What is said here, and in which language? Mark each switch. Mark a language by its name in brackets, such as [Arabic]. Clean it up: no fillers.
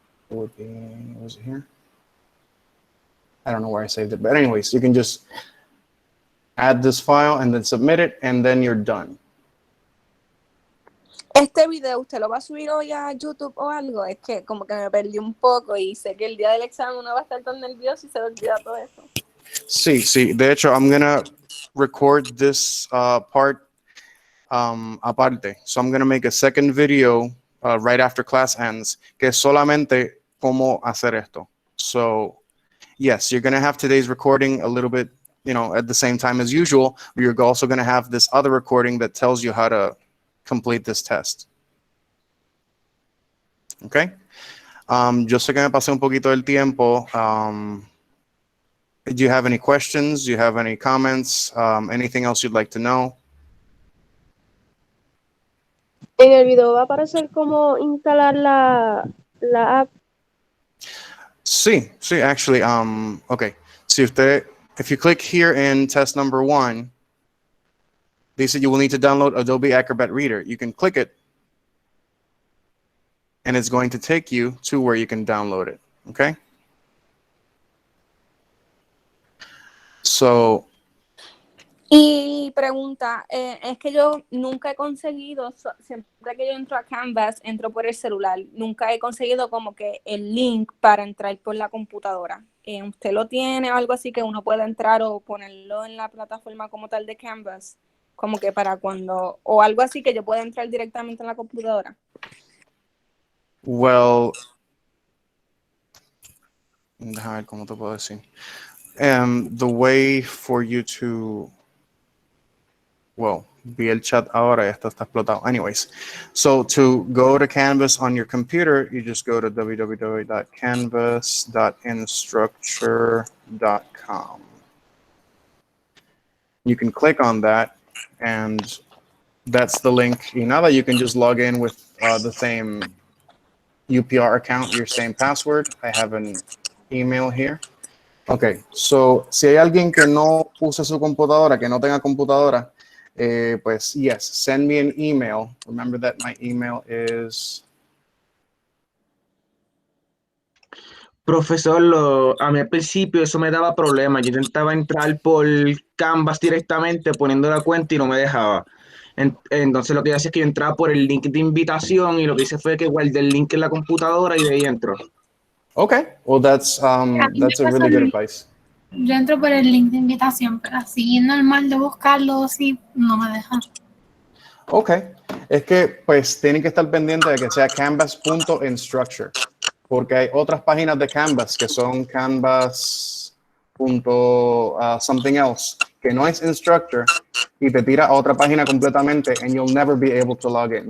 [English] It would be, was it here? I don't know where I saved it, but anyways, you can just add this file and then submit it, and then you're done. [Spanish] Este video, ¿usted lo va a subir hoy a YouTube o algo? Es que como que me perdí un poco y sé que el día del examen uno va a estar tan nervioso y se le olvida todo eso. [English] Sí. [Spanish] De hecho, [English] I'm gonna record this part [Spanish] aparte. [English] So I'm gonna make a second video right after class ends, [Spanish] que es solamente cómo hacer esto. [English] So yes, you're gonna have today's recording a little bit, at the same time as usual, but you're also gonna have this other recording that tells you how to complete this test. Okay? [Spanish] Yo sé que me pasé un poquito del tiempo. [English] Do you have any questions? Do you have any comments? Anything else you'd like to know? [Spanish] En el video va a aparecer cómo instalar la app. [English] Sí, actually, okay. So if you click here in test number 1, they said you will need to download Adobe Acrobat Reader. You can click it, and it's going to take you to where you can download it, okay? So, [Spanish] Y pregunta, es que yo nunca he conseguido, siempre que yo entro a Canvas, entro por el celular. Nunca he conseguido como que el link para entrar por la computadora. ¿Usted lo tiene o algo así que uno pueda entrar o ponerlo en la plataforma como tal de Canvas? Como que para cuando, o algo así que yo pueda entrar directamente en la computadora. well, déjame ver cómo te puedo decir. [English] The way for you to, well, [Spanish] vi el chat ahora, esto está explotado. [English] Anyways, so to go to Canvas on your computer, you just go to www.canvas.instructure.com. You can click on that, and that's the link. Now that you can just log in with the same UPR account, your same password. I have an email here. [Spanish] Okay, so si hay alguien que no use su computadora, que no tenga computadora, pues yes, [English] send me an email. Remember that my email is... [Spanish] Profesor, a mí al principio eso me daba problemas. Yo intentaba entrar por Canvas directamente poniendo la cuenta y no me dejaba. Entonces lo que yo hacía es que yo entraba por el link de invitación y lo que hice fue que guardé el link en la computadora y de ahí entro. [English] Okay, well that's a really good advice. [Spanish] Yo entro por el link de invitación, pero así normal de buscarlo, sí, no me deja. Okay, es que pues tienen que estar pendientes de que sea canvas.instructure, porque hay otras páginas de Canvas que son canvas.something else, que no es instructor, y te tira a otra página completamente, [English] and you'll never be able to log in.